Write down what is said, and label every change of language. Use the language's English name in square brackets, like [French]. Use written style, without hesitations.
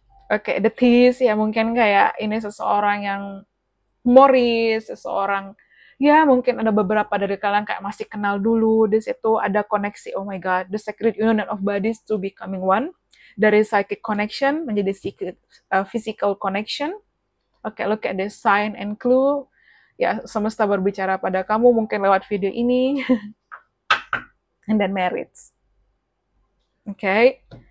[Indonesian] Oke, [English] the tease, [Indonesian] ya mungkin kayak ini seseorang yang humoris, seseorang, ya mungkin ada beberapa dari kalian kayak masih kenal dulu, di situ ada koneksi. [English] Oh my God, the sacred union of bodies to becoming one. [Indonesian] Dari psychic connection menjadi physical connection. [English] Oke, look at the sign and clue. [Indonesian] Ya, semesta berbicara pada kamu mungkin lewat video ini. [English] And then marriage. [Indonesian] Oke.